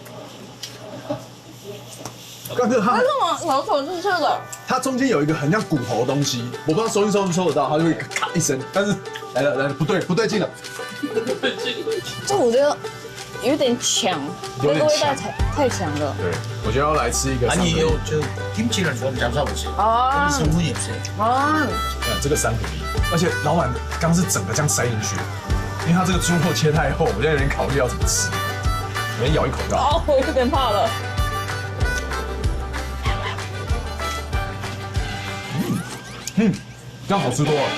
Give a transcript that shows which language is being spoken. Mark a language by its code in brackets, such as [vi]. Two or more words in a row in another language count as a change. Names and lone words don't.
[zh] 但是它为什么老口是这个？它中间有一个很像骨头的东西，我不知道收不收得到，它就会咔一声。但是来了，不对劲了。这我觉得有点强，那个味道太强了。对，我觉得要来吃一个。 [ko] 아니요, 저 김치를 좀 잡숴보세요. 아. 성분이 없어요. 아. [zh] 看这个3合1，而且老板刚是整个这样塞进去，因为它这个猪肉切太厚，我现在有点考虑要怎么吃。我先咬一口就好。哦，我有点怕了。这样好吃多了。